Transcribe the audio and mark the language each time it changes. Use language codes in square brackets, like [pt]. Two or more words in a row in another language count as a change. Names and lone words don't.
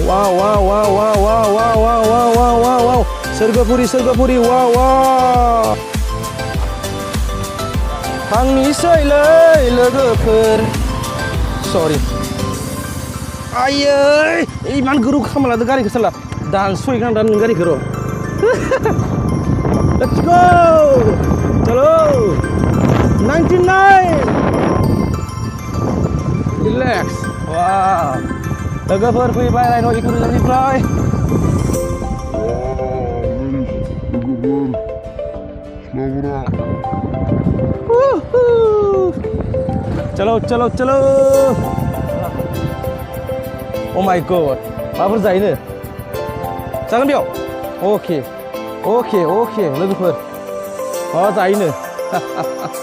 [brx] Wow सोरगोफुरि Wow थांनिसैलै लोगोफोर सरि आयै इमान गोरौ खामालादो गारिखौ साला दानस'हैगोन आं दा गारिखौ र' [en] let's go [brx] चलो 99 Relax. Wow. Lwgwfwr fैबाय Rhino इकुरिजमनिफ्राय. [hi] चलो चलो चलो. [en] Oh my god. [brx] माबाफोर जायोनो? जागोन बेयाव? Okay. [en] Okay, okay. Lwgwfwr. [brx] जायोनो.